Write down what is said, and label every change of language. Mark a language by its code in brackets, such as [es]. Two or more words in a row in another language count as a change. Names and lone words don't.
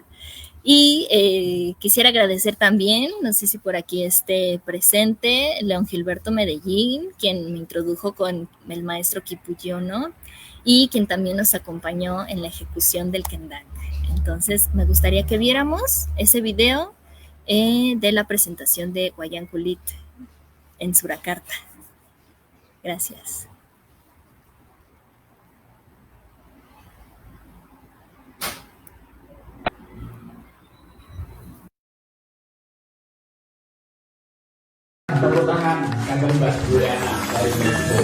[es] Y quisiera agradecer también, no sé si por aquí esté presente, León Gilberto Medellín, quien me introdujo con el maestro Kipuyono y quien también nos acompañó en la ejecución del kendang. Entonces me gustaría que viéramos ese video de la presentación de Wayang Kulit en Surakarta. Gracias. [id] Tepuk tangan kagum Mbak Juliana dari Meksiko.